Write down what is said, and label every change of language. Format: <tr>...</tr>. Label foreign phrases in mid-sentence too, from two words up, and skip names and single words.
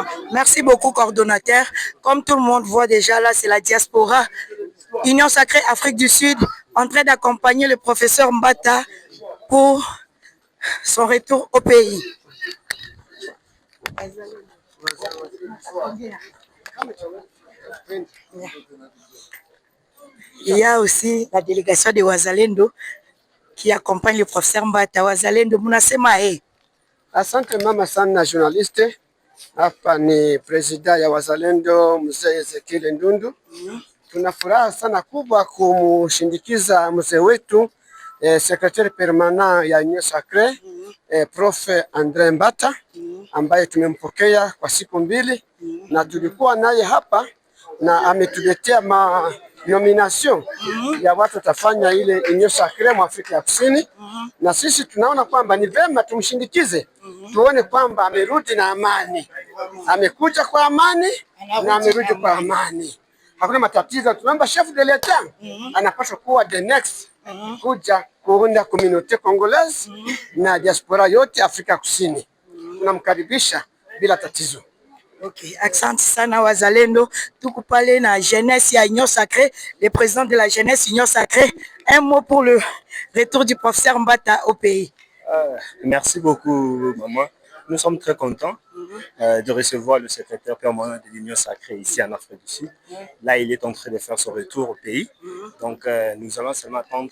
<fr>Merci beaucoup, coordonnateur. Comme tout le monde voit déjà là, c'est la diaspora Union Sacrée Afrique du Sud en train d'accompagner le professeur Mbata pour son retour au pays. Il y a aussi la délégation de Wazalendo qui accompagne le professeur Mbata.</fr> <sw>Wazalendo, munasema eh. Asante mama sana journaliste. Hapa ni presida ya Wazalendo mzee Ezekiel Ndundu. Tuna furaha sana kubwa kumshindikiza mzee wetu</sw> <fr>secrétaire permanent</fr> <sw>ya Union Sacrée Prof Andre Mbata ambaye tumempokea kwa siku mbili na tulikuwa naye hapa na ametuletea nomination ya watu watafanya ile Union Sacrée mu Afrika ya Kusini, na sisi tunaona kwamba ni vema tumshindikize, tuone kwamba amerudi na amani, amekuja kwa amani na amerudi kwa amani, hakuna matatizo. Tunaomba</sw> <fr>chef de l'État</fr> <sw>anapaswa kuwa</sw> <en>the next</en> <sw>kuja kuunda</sw> <fr>communauté congolaise</fr> <sw>na diaspora yote Afrika Kusini. Tunamkaribisha bila tatizo. Ok, asante sana Wazalendo. Tuko pale na</sw> <fr>jeunesse ya Union Sacrée, le président de la jeunesse Union Sacrée. Un mot pour le retour du professeur Mbata au pays. Merci beaucoup, maman. Nous sommes très contents de recevoir le secrétaire permanent de l'Union Sacrée ici en Afrique du Sud. Là, il est en train de faire son retour au pays. Donc, nous allons seulement attendre.</fr>